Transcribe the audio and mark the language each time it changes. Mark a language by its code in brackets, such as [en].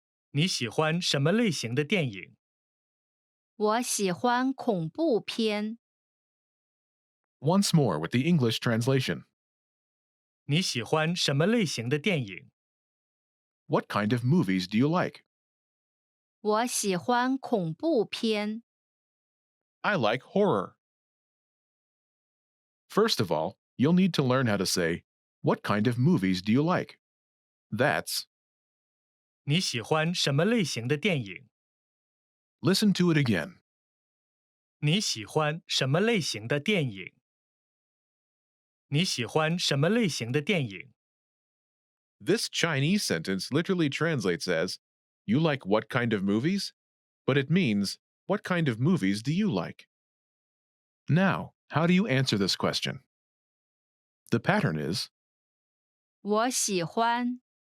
[zh] 你喜欢什么类型的电影？我喜欢恐怖片。 [en] Once more with the English translation. [zh] 你喜欢什么类型的电影？ [en] What kind of movies do you like? [zh] 我喜欢恐怖片。 [en] I like horror. First of all, you'll need to learn how to say, What kind of movies do you like? That's, [zh] 你喜欢什么类型的电影？ [en] listen to it again. [zh] 你喜欢什么类型的电影？你喜欢什么类型的电影？ [en] This Chinese sentence literally translates as, You like what kind of movies? But it means, What kind of movies do you like? Now, how do you answer this question? The pattern is, [zh] 我喜欢